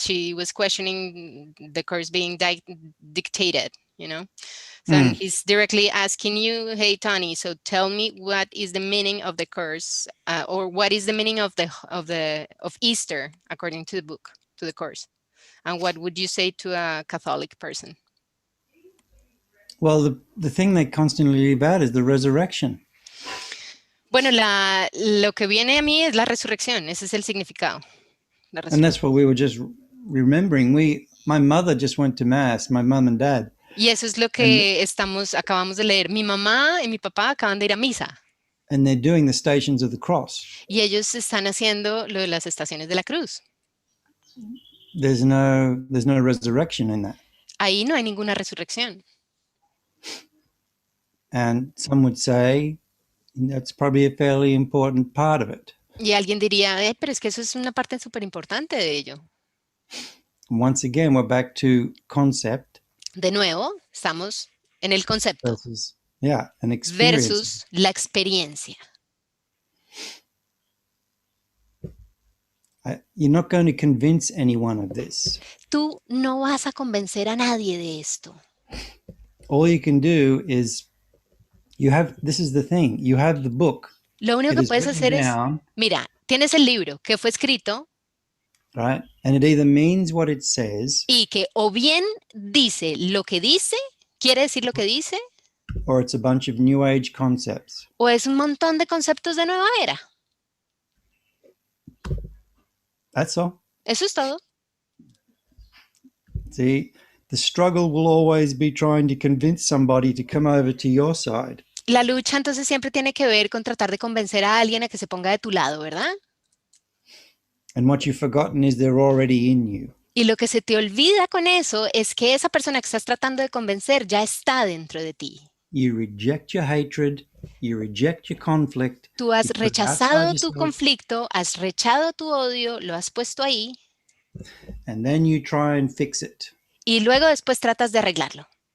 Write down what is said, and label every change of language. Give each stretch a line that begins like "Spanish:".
English: She was questioning the course being dictated, So he's directly asking you, hey, Tony, so tell me, what is the meaning of the course, or what is the meaning of Easter according to the book, to the course, and what would you say to a Catholic person? Well, the thing they constantly leave out is the resurrection.
Spanish: Bueno, lo que viene a mí es la resurrección. Ese es el significado.
English: And that's what we were just remembering. My mother just went to mass, my mom and dad.
Spanish: Y eso es lo que acabamos de leer. Mi mamá y mi papá acaban de ir a misa.
English: And they're doing the Stations of the Cross.
Spanish: Y ellos están haciendo lo de las estaciones de la cruz.
English: There's no resurrection in that.
Spanish: Ahí no hay ninguna resurrección.
English: And some would say that's probably a fairly important part of it.
Spanish: Y alguien diría, pero es que eso es una parte súper importante de ello.
English: Once again, we're back to concept.
Spanish: De nuevo, estamos en el concepto.
English: Versus, an experience.
Spanish: Versus la experiencia.
English: You're not going to convince anyone of this.
Spanish: Tú no vas a convencer a nadie de esto.
English: All you can do is, this is the thing, you have the book.
Spanish: Lo único que puedes hacer es, mira, tienes el libro que fue escrito,
English: right? And it either means what it says,
Spanish: y que o bien dice lo que dice, quiere decir lo que dice,
English: or it's a bunch of New Age concepts.
Spanish: O es un montón de conceptos de nueva era.
English: That's all.
Spanish: Eso es todo.
English: See, the struggle will always be trying to convince somebody to come over to your side.
Spanish: La lucha entonces siempre tiene que ver con tratar de convencer a alguien a que se ponga de tu lado, ¿verdad?
English: And what you've forgotten is they're already in you.
Spanish: Y lo que se te olvida con eso es que esa persona que estás tratando de convencer ya está dentro de ti.
English: You reject your hatred, you reject your conflict.
Spanish: Tú has rechazado tu conflicto, has rechazado tu odio, lo has puesto ahí.
English: And then you try and fix it.
Spanish: Y luego después tratas de arreglarlo.